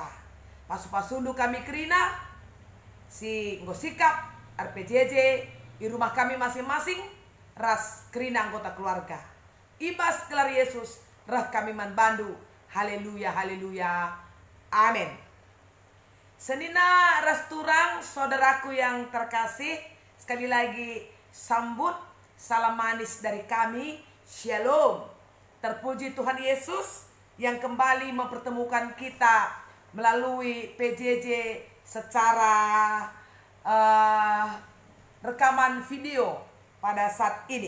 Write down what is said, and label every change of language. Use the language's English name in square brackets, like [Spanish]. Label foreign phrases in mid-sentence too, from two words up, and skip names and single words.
[Batak Karo] Pasu-pasundu kami kerina si ngosikap RPJJ [Indonesian] di rumah kami masing-masing [Batak Karo] ras kerina [Indonesian] anggota keluarga. [Batak Karo] Ibas gelar Yesus rah kami man bandu. Haleluya, haleluya. [Indonesian] Amin. [Batak Karo] Senina ras turang [Indonesian] saudaraku yang terkasih, sekali lagi sambut salam manis dari kami. Shalom. Terpuji Tuhan Yesus yang kembali mempertemukan kita melalui PJJ secara rekaman video pada saat ini.